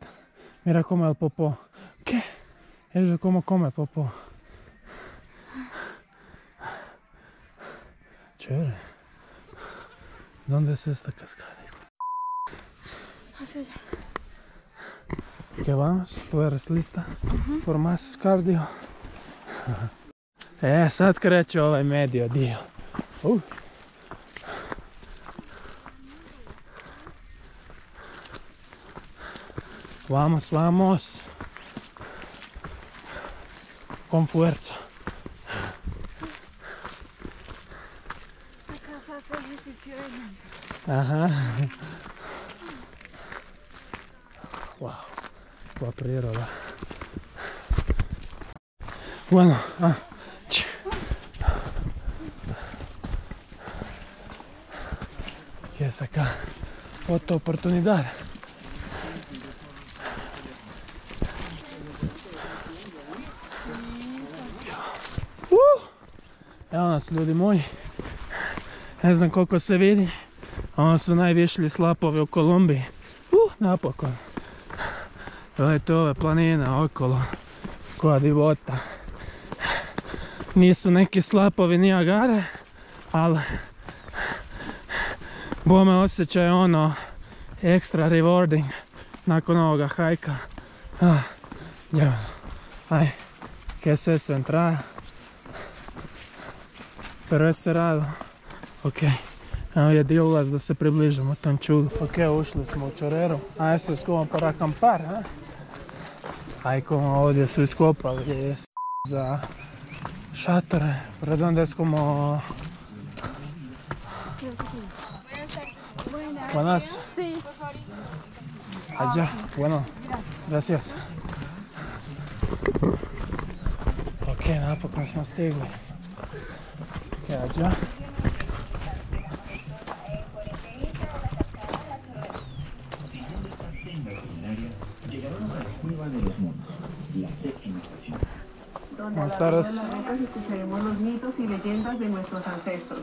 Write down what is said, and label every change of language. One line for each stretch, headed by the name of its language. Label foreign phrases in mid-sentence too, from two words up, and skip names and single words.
Spanish: Mira come el popó. ¿Qué? Ella cómo come popó. Chévere. ¿Dónde es esta cascada? Hacia allá. ¿Qué vamos? ¿Tú eres lista? Por más cardio.
Croatian: Sad kreće ovaj medio dio.
Spanish: Vamos, vamos. Con fuerza. Acá se hace ejercicio de mente. Ajá. Wow.
Italian: Qua aprire là.
Spanish: Bueno, ¿qué es acá? Otra oportunidad.
Croatian: Evo nas ljudi moji, ne znam koliko se vidi, ovo su najvišlji slapovi u Kolumbiji. Napokon. Gledajte ove planine okolo, koja divota. Nisu neki slapovi Niagare, ali bome osjećaj ono
English: extra rewarding
Croatian: nakon ovoga hajka. Aj,
Spanish: que es eso, entrada. Pero es cerrado. Ok.
Croatian: Evo je dio ulaz da se približimo tom čudu. Ok, ušli smo u Chorreru.
Spanish: A esto es como para acampar, ¿eh?
Croatian: Aj, como ovdje su iskopali za šatore.
Spanish: Pero donde es como... Buenas. Sí. Allá. Bueno. Gracias.
Croatian: Ok, napokon smo stigli.
Spanish: Ok, allá. Buenas tardes. Escucharemos los mitos y leyendas de nuestros ancestros.